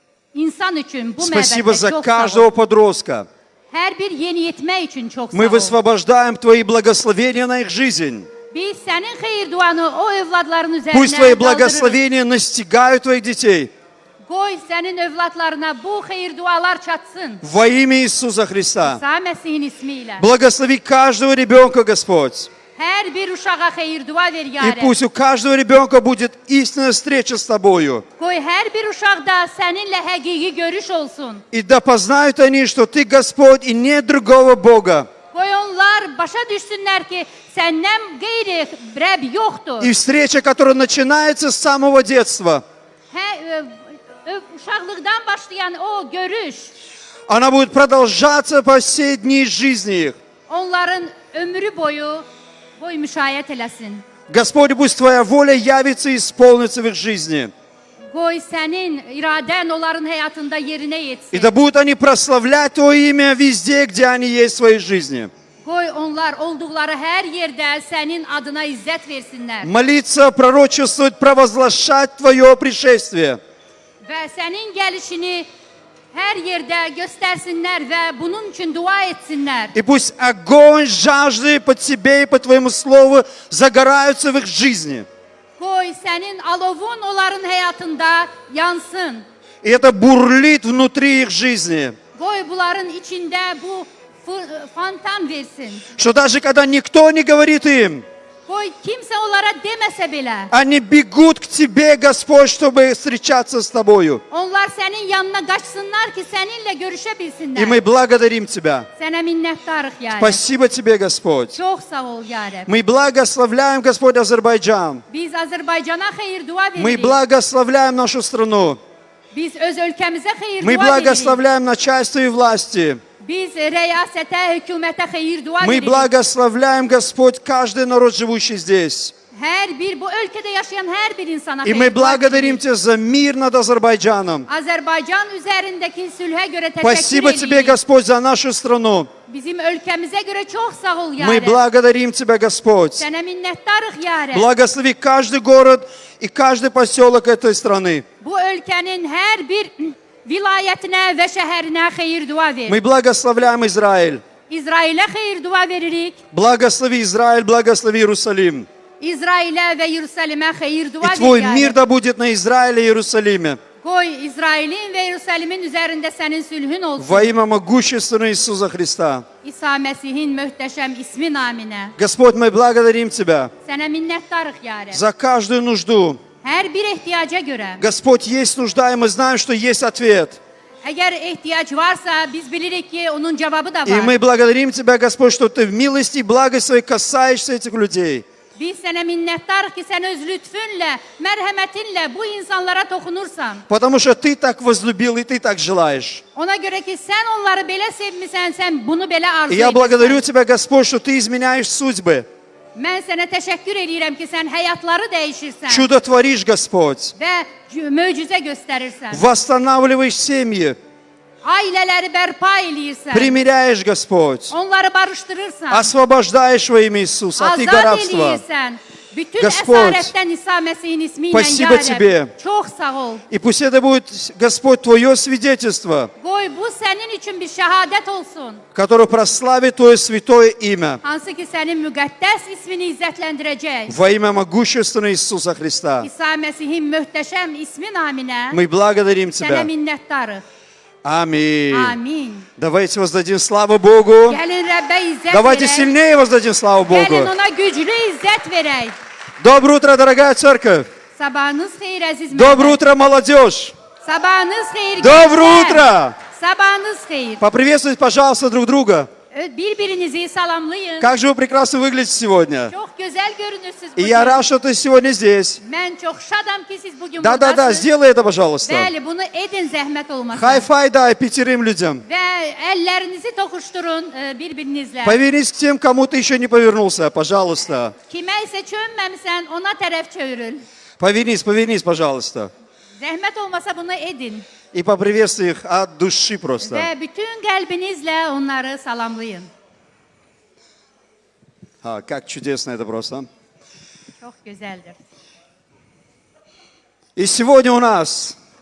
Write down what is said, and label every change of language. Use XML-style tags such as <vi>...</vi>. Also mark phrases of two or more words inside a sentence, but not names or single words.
<az>insan için bu</az> <ru>Спасибо</ru> <az>məbəddə</az> <ru>за</ru> <az>çox sağ</az> <ru>каждого</ru> <az>ol.</az> <ru>подростка.</ru> <az>Hər bir yeniyetmə üçün çox</az> <ru>Мы</ru> <az>sağ ol.</az> <ru>высвобождаем Твои благословения на их жизнь.</ru> <az>Biz sənin xeyir duanı o övladların</az> <ru>Пусть Твои</ru> <az>üzərinə qaldırırıq.</az> <ru>благословения настигают Твоих детей.</ru> <az>Qoy sənin övladlarına bu xeyir dualar çatsın.</az> <ru>Во имя Иисуса Христа.</ru> <az>İsa Məsihin ismi ilə.</az> <ru>Благослови каждого ребенка, Господь.</ru> <az>Hər bir uşağa xeyir dua ver, ya</az> <ru>И</ru> <az>Rəbb.</az> <ru>пусть у каждого ребенка будет истинная встреча с Тобою.</ru> <az>Qoy hər bir uşaqda səninlə həqiqi görüş olsun.</az> <ru>И да познают они, что Ты Господь и нет другого Бога.</ru> <az>Qoy onlar başa düşsünlər ki, səndən qeyri Rəbb yoxdur.</az> <ru>И встреча, которая начинается с самого детства,</ru> <az>Uşaqlıqdan başlayan o görüş,</az> <ru>она будет продолжаться по все дни жизни их.</ru> <az>onların ömrü boyu müşayiət eləsin.</az> <ru>Господь, пусть Твоя воля явится и исполнится в их жизни.</ru> <az>Qoy sənin iradən onların həyatında yerinə</az> <ru>И</ru> <az>yetsin.</az> <ru>да будут они прославлять Твое имя везде, где они есть в своей жизни.</ru> <az>Qoy onlar olduqları hər yerdə sənin adına izzət versinlər.</az> <ru>Молиться, пророчествовать, провозглашать Твое пришествие.</ru> <az>Və sənin gəlişini hər yerdə göstərsinlər və bunun üçün dua etsinlər.</az> <ru>И пусть огонь, жажды по Тебе и по Твоему Слову загораются в их жизни.</ru> <az>Qoy sənin alovun onların həyatında yansın.</az> <ru>И это бурлит внутри их жизни.</ru> <az>Qoy bunların içində bu fontan versin.</az> <ru>Что даже когда никто не говорит им,</ru> <az>Qoy kimsə onlara deməsə belə,</az> <ru>они bегут к Тебе, Господь, чтобы встречаться с Тобою.</ru> <az>onlar sənin yanına qaçsınlar ki, səninlə görüşə</az> <ru>И</ru> <az>bilsinlər.</az> <ru>мы благодарим Тебя.</ru> <az>Sənə minnətdarıq, ya Rəbb.</az> <ru>Спасибо Тебе, Господь.</ru> <az>Çox sağ ol, ya Rəbb.</az> <ru>Мы благословляем, Господь, Азербайджан.</ru> <az>Biz Azərbaycana xeyir dua</az> <ru>Мы</ru> <az>veririk.</az> <ru>благословляем нашу страну.</ru> <az>Biz öz ölkəmizə xeyir</az> <ru>Мы</ru> <az>dua veririk.</az> <ru>благословляем начальство и власти.</ru> <az>Biz rəyasətə, hökumətə xeyir dua</az> <ru>Мы</ru> <az>veririk.</az> <ru>благословляем, Господь, каждый народ, живущий здесь.</ru> <az>Hər bir, bu ölkədə yaşayan hər bir insana</az> <ru>И мы</ru> <az>xeyir dua</az> <ru>благодарим</ru> <az>veririk.</az> <ru>Тебя за мир над Азербайджаном.</ru> <az>Azərbaycan üzərindəki sülhə görə</az> <ru>Спасибо</ru> <az>təşəkkür</az> <ru>Тебе,</ru> <az>edirik.</az> <ru>Господь, за нашу страну.</ru> <az>Bizim ölkəmizə görə çox sağ ol, ya</az> <ru>Мы</ru> <az>Rəbb.</az> <ru>благодарим Тебя, Господь.</ru> <az>Sənə minnətdarıq, ya Rəbb.</az> <ru>Благослови каждый город и каждый поселок этой страны.</ru> <az>Bu ölkənin hər bir vilayətinə və şəhərinə xeyir dua ver.</az> <ru>Мы благословляем Израиль.</ru> <az>İsrailə xeyir dua veririk.</az> <ru>Благослови Израиль, благослови Иерусалим.</ru> <az>İsrailə və Yerusəlimə xeyir dua</az> <ru>И Твой</ru> <az>ver, ya</az> <ru>мир</ru> <az>Rəbb.</az> <ru>да будет на Израиле и Иерусалиме.</ru> <az>Qoy İsrailin və Yerusəlimin üzərində sənin sülhün olsun.</az> <ru>Во имя могущественного Иисуса Христа.</ru> <az>İsa Məsihin möhtəşəm ismi naminə.</az> <ru>Господь, мы благодарим Тебя</ru> <az>Sənə minnətdarıq, ya Rəbb.</az> <ru>за каждую нужду.</ru> <az>Hər bir ehtiyaca görə.</az> <ru>Господь, есть нужда, и мы знаем, что есть ответ.</ru> <az>Əgər ehtiyac varsa, biz bilirik ki, onun cavabı da</az> <ru>И</ru> <az>var.</az> <ru>мы благодарим Тебя, Господь, что Ты в милости и благости Своей касаешься этих людей.</ru> <az>Biz sənə minnətdarıq ki, sən öz lütfünlə, mərhəmətinlə bu insanlara toxunursan.</az> <ru>Потому что Ты так возлюбил, и Ты так желаешь.</ru> <az>Ona görə ki, sən onları belə sevmisən, sən bunu belə arzu</az> <ru>И я</ru> <az>edirsən.</az> <ru>благодарю Тебя, Господь, что Ты изменяешь судьбы.</ru> <az>Mən sənə təşəkkür edirəm ki, sən həyatları dəyişirsən</az> <ru>Чудо творишь, Господь.</ru> <az>və möcüzə göstərirsən.</az> <ru>Восстанавливаешь семьи.</ru> <az>Ailələri bərpa eləyirsən.</az> <ru>Примиряешь, Господь.</ru> <az>Onları barışdırırsan.</az> <ru>Освобождаешь во имя Иисуса от иго</ru> <az>Azad</az> <ru>рабства.</ru> <az>eləyirsən. Bütün</az> <ru>Господь,</ru> <az>əsarətdən İsa Məsihin ismi ilə,</az> <ru>спасибо</ru> <az>ya Rəbb.</az> <ru>Тебе.</ru> <az>Çox sağ ol.</az> <ru>И пусть это будет, Господь, Твое свидетельство,</ru> <az>Qoy bu sənin üçün bir şəhadət olsun.</az> <ru>которое прославит Твое святое имя</ru> <az>Hansı ki, sənin müqəddəs ismini izzətləndirəcək.</az> <ru>во имя могущественного Иисуса Христа.</ru> <az>İsa Məsihin möhtəşəm ismi naminə</az> <ru>Мы благодарим</ru> <az>sənə</az> <ru>Тебя.</ru> <az>minnətdarıq.</az> <ru>Аминь.</ru> <az>Amin.</az> <ru>Давайте воздадим славу Богу.</ru> <az>Gəlin Rəbbə izzət</az> <ru>Давайте</ru> <az>verək.</az> <ru>сильнее воздадим славу</ru> <az>Gəlin</az> <ru>Богу.</ru> <az>ona güclü izzət verək.</az> <ru>Доброе утро, дорогая церковь.</ru> <az>Sabahınız xeyir əziz</az> <ru>Доброе</ru> <az>müəllim.</az> <ru>утро, молодежь.</ru> <az>Sabahınız xeyir</az> <ru>Доброе</ru> <az>gençlər.</az> <ru>утро.</ru> <az>Sabahınız xeyir.</az> <ru>Поприветствуйте, пожалуйста, друг друга.</ru> <az>Bir-birinizi salamlayın.</az> <ru>Как же вы прекрасно выглядите сегодня.</ru> <az>Çox gözəl görünürsünüz</az> <ru>И я</ru> <az>bugün.</az> <ru>рад, что ты сегодня здесь.</ru> <az>Mən çox şadam ki, siz bugün</az> <ru>Да-да-да,</ru> <az>buradasınız.</az> <ru>сделай это, пожалуйста.</ru> <az>Bəli, bunu edin zəhmət olmasa.</az> <ru>Хай-фай дай 5 людям.</ru> <az>Və əllərinizi toxuşdurun bir-birinizlə.</az> <ru>Повернись к тем, кому ты еще не повернулся, пожалуйста.</ru> <az>Kimə isə çönməmisən, ona tərəf çeviril.</az> <ru>Повернись, пожалуйста.</ru> <az>Zəhmət olmasa bunu edin.</az> <ru>И поприветствуй их от души просто.</ru> <az>Və bütün qəlbinizlə onları salamlayın.</az> <ru>Как чудесно это просто.</ru> <az>Çox gözəldir.</az> <ru>И сегодня у нас</ru>